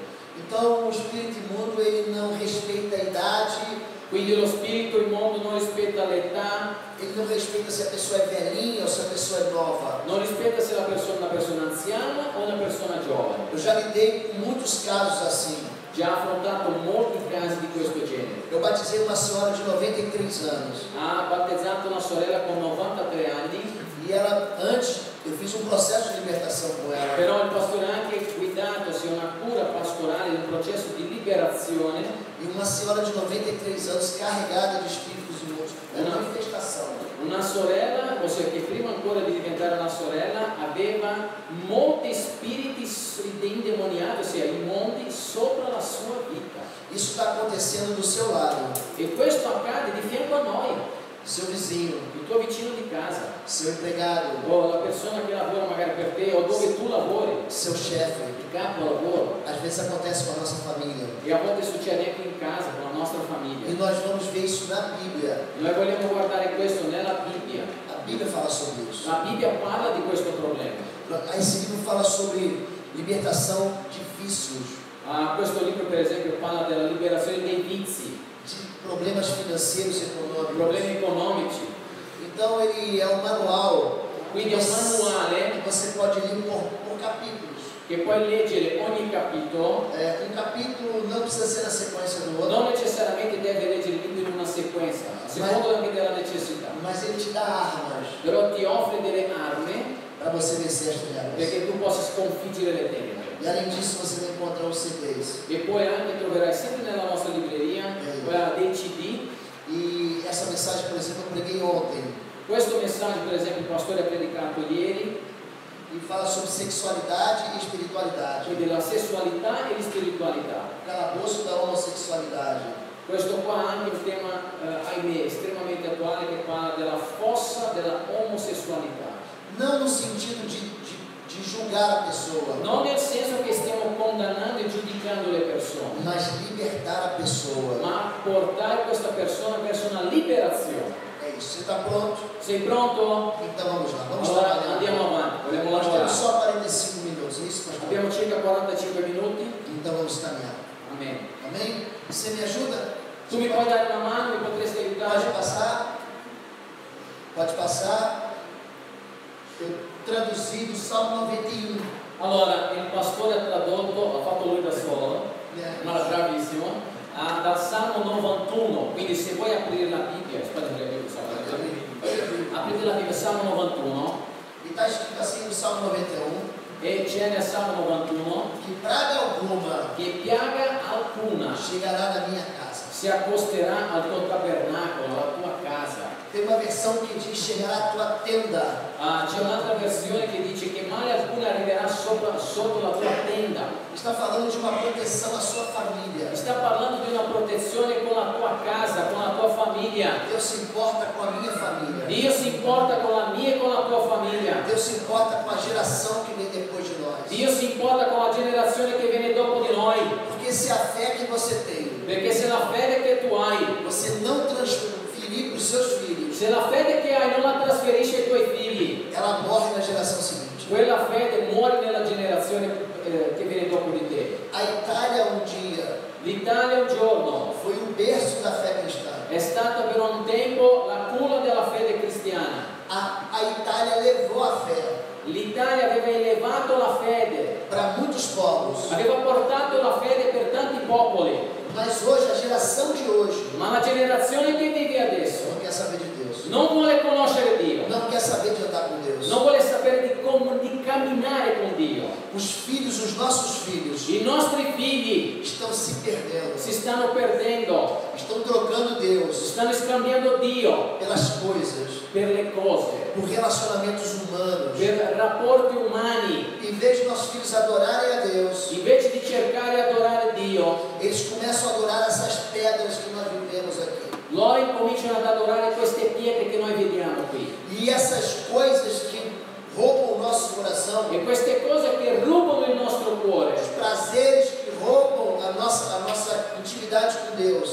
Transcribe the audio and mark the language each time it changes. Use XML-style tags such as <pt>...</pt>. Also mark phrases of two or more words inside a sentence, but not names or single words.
<pt>Então, o espírito imundo, ele não respeita a idade,</pt> <it>Quindi lo spirito immondo non rispetta l'età,</it> <pt>ele não respeita se a pessoa é velhinha ou se a pessoa é nova.</pt> <it>non rispetta se la persona è una persona anziana o una persona giovane.</it> <pt>Eu já lidei com muitos casos assim.</pt> <it>Già affrontato molti casi di questo genere.</it> <pt>Eu batizei uma senhora de 93 anos.</pt> <it>Ha battezzato una sorella con 93 anni,</it> <pt>E ela, antes, eu fiz um processo de libertação com ela.</pt> <it>però il pastore ha anche guidato sia una cura pastorale, un processo di liberazione.</it> <pt>E uma senhora de 93 anos carregada de espíritos imundos. É uma manifestação.</pt> <it>Una sorella, ossia che prima ancora di diventare una sorella, aveva molti spiriti indemoniati, ossia immondi, sopra la sua vita.</it> <pt>Isso está acontecendo do seu lado.</pt> <it>E questo accade di fianco a noi,</it> <pt>Seu vizinho,</pt> <it>il tuo vicino di casa,</it> <pt>seu empregado,</pt> <it>o la persona che lavora magari per te, o dove tu lavori,</it> <pt>seu chefe.</pt> <it>il capo lavoro.</it> <pt>Às vezes acontece com a nossa família.</pt> <it>E a volte succede anche in casa, con la nostra</it> <pt>E</pt> <it>famiglia.</it> <pt>nós vamos ver isso na Bíblia.</pt> <it>Noi vogliamo guardare questo nella Bibbia.</it> <pt>A Bíblia fala sobre isso.</pt> <it>La Bibbia parla di questo problema.</it> <pt>Esse livro fala sobre libertação de vícios,</pt> <it>Questo libro per esempio parla della liberazione dei vizi,</it> <pt>de problemas financeiros e econômicos.</pt> <it>problemi economici.</it> <pt>Então ele é um manual.</pt> <it>Quindi è un manuale</it> <pt>que você pode ler por capítulos.</pt> <it>che puoi leggere ogni capitolo,</it> <pt>Um capítulo não precisa ser na sequência do outro,</pt> <it>non necessariamente deve leggere il libro in una sequenza, a seconda anche della necessità,</it> <pt>mas ele te dá armas</pt> <it>però ti offre delle armi</it> <pt>para você vencer as trevas.</pt> <it>perché tu possa sconfiggere le tenebre.</it> <pt>E além disso, você vai encontrar os CDs.</pt> <it>E poi anche troverai sempre nella nostra libreria dei CD.</it> <pt>E essa mensagem, por exemplo, eu preguei ontem.</pt> <it>Questo messaggio per esempio il pastore ha predicato ieri,</it> <pt>E fala sobre sexualidade e espiritualidade.</pt> <it>quindi la sessualità e la spiritualità.</it> <pt>O calabouço da homossexualidade.</pt> <it>Questo qua è anche un tema, ahimè, estremamente attuale che parla della fossa della omosessualità.</it> <pt>Não no sentido de julgar a pessoa,</pt> <it>Non nel senso che stiamo condannando e giudicando le persone,</it> <pt>mas libertar a pessoa.</pt> <it>ma portare questa persona verso una liberazione.</it> <pt>É isso. Você está pronto?</pt> <it>Sei pronto?</it> <pt>Então vamos lá. Vamos</pt> <it>Allora</it> <pt>trabalhar.</pt> <it>andiamo avanti, vogliamo</it> <pt>Nós temos</pt> <it>lavorare.</it> <pt>só 45 minutos, é isso, pastor?</pt> <it>Abbiamo circa 45 minuti.</it> <pt>Então vamos caminhar.</pt> <it>Amen.</it> <pt>Amém? Você me ajuda?</pt> <it>Tu mi puoi dare una mano, mi potresti aiutare?</it> <pt>Pode passar? Pode passar? Eu traduzi do Salmo 91.</pt> <it>Allora, il pastore ha tradotto, ha fatto lui da solo,</it> <pt>Né?</pt> <it>ma bravissimo, dal Salmo 91, quindi se vuoi aprire la Bibbia, aspetta che aprite la Bibbia, Salmo 91,</it> <pt>E está escrito assim no Salmo 91,</pt> <it>e c'è nel Salmo 91,</it> <pt>que praga alguma</pt> <it>che piaga alcuna</it> <pt>chegará na minha casa.</pt> <it>si accosterà al tuo tabernacolo, alla tua casa.</it> <pt>Tem uma versão que diz chegará à tua tenda.</pt> <it>C'è un'altra versione che dice che male alcune arriverà sotto la tua tenda.</it> <pt>Está falando de uma proteção à sua família.</pt> <it>Sta parlando di una protezione con la tua casa, con la tua famiglia.</it> <pt>Deus se importa com a minha família.</pt> <it>Dio si importa con la mia e con la tua famiglia.</it> <pt>Deus se importa com a geração que vem depois de nós.</pt> <it>Dio si importa con la generazione che viene dopo di noi.</it> <pt>Porque se a fé que você tem,</pt> <it>Perché se la fede che tu hai,</it> <pt>você não transferir para os seus filhos,</pt> <it>se la fede che hai non la trasferisci ai tuoi figli,</it> <pt>ela morre na geração seguinte.</pt> <it>quella fede muore nella generazione che viene dopo di te.</it> <pt>A Itália um dia</pt> <it>L'Italia un giorno</it> <pt>foi o berço da fé cristã.</pt> <it>è stata per un tempo la culla della fede cristiana.</it> <pt>A Itália levou a fé</pt> <it>L'Italia aveva elevato la fede,</it> <pt>para muitos povos.</pt> <it>aveva portato la fede per tanti popoli,</it> <pt>Mas hoje, a geração de hoje,</pt> <it>ma la generazione che vive adesso</it> <pt>não quer saber de Deus.</pt> <it>non vuole conoscere Dio,</it> <pt>Não quer saber de andar com Deus.</pt> <it>non vuole sapere di camminare con Dio.</it> <pt>Os filhos, os nossos filhos,</pt> <it>I nostri figli</it> <pt>estão se perdendo.</pt> <it>si stanno perdendo,</it> <pt>Estão trocando Deus</pt> <it>stanno scambiando Dio</it> <pt>pelas coisas,</pt> <it>per le cose,</it> <pt>por relacionamentos humanos.</pt> <it>per rapporti umani.</it> <pt>Em vez de nossos filhos adorarem a Deus,</pt> <it>Invece di cercare di adorare Dio,</it> <pt>eles começam a adorar essas pedras que nós vivemos aqui.</pt> <it>loro cominciano ad adorare queste pietre che noi vediamo qui.</it> <pt>E essas coisas que roubam o nosso coração,</pt> <it>E queste cose che rubano il nostro cuore,</it> <pt>os prazeres que roubam a nossa intimidade com Deus,</pt>